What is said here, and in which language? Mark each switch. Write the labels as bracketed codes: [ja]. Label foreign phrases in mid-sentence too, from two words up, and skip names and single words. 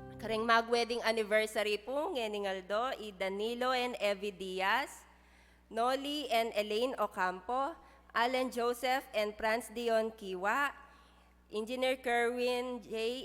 [pam] Karing mag- [en] wedding anniversary [pam] po, ngening Aldo, i Danilo and Evie Diaz, Noli and Elaine Ocampo, Alan Joseph and Franz Dion Kiwa, Engineer Kerwin J.